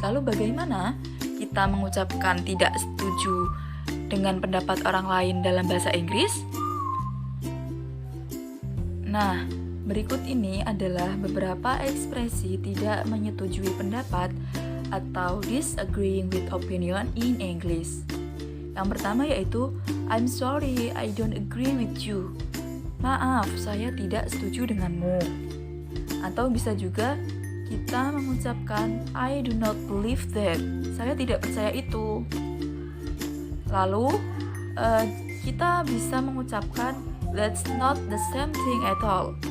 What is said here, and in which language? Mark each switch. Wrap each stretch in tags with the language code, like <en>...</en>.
<id>Lalu bagaimana kita mengucapkan tidak setuju dengan pendapat orang lain dalam bahasa Inggris? Nah, berikut ini adalah beberapa ekspresi tidak menyetujui pendapat atau</id> <en>disagreeing with opinion in English.</en> <id>Yang pertama yaitu</id> <en>I'm sorry, I don't agree with you.</en> <id>Maaf, saya tidak setuju denganmu. Atau bisa juga kita mengucapkan</id> <en>I do not believe that.</en> <id>Saya tidak percaya itu. Lalu kita bisa mengucapkan</id> <en>that's not the same thing at all.</en>